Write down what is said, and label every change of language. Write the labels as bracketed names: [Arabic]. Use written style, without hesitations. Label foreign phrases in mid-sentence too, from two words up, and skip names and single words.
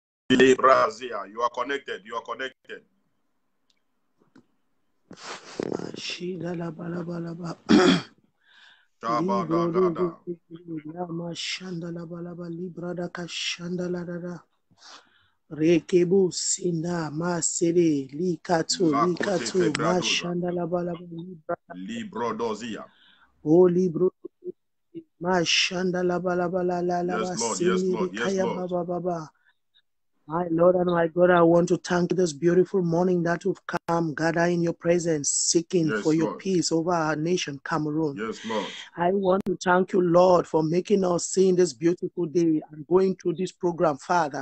[English] You are connected. You are connected. Rekebu sinda masere likatu mashanda la balaba libro dozia. Oh libro mashanda la balaba la Yes, Lord. Yes, Lord. Yes, Lord. baba. My Lord and my God, I want to thank you this beautiful morning that we've come, gather in your presence, seeking for your peace over our nation, Cameroon. Yes, Lord. I want to thank you, Lord, for making us see this beautiful day and going through this program, Father.